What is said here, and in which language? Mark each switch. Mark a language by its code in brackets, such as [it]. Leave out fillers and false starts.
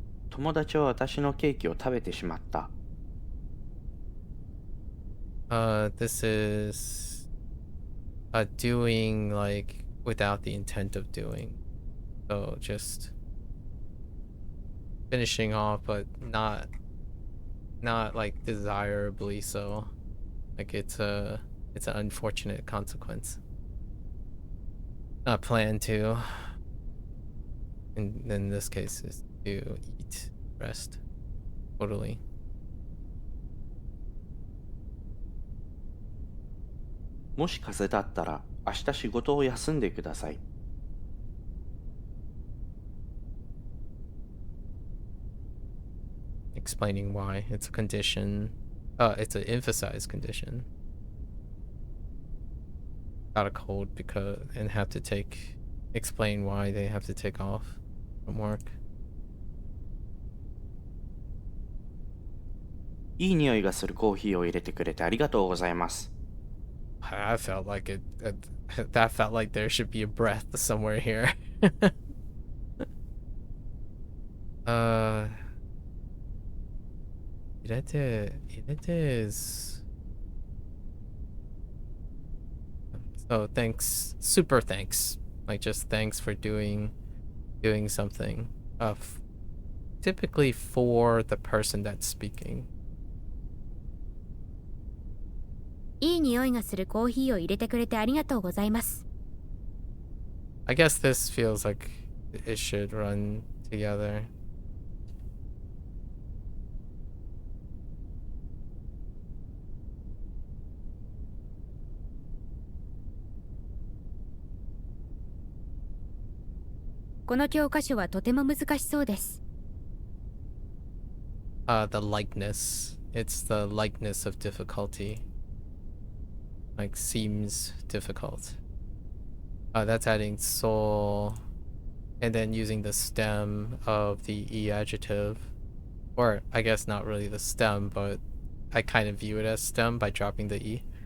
[ja] 友達は私のケーキを食べてしまった。 [en] This is doing like without the intent of doing. So just finishing off, but not like desirably so. Like it's an unfortunate consequence. Not planned to. In this case is to eat, rest. Totally. [ja] もし風邪だったら明日仕事を休んでください。 [en] explaining why. It's a condition. It's an emphasized condition. Got a cold and have to explain why they have to take off from work. [ja] いい匂いがするコーヒーを入れてくれてありがとうございます。 [en] I felt like that felt like there should be a breath somewhere here. Irete is... So thanks, super thanks. Like just thanks for doing something. Typically for the person that's speaking. [ja] いい匂いがするコーヒーを入れてくれてありがとうございます。 [en] I guess this feels like it should run together. [ja] 「この教科書はとても難しそうです。 [en] The likeness. It's the likeness of difficulty. Like seems difficult. That's adding soul and then using the stem of the E adjective. Or I guess not really the stem, but I kind of view it as stem by dropping the E.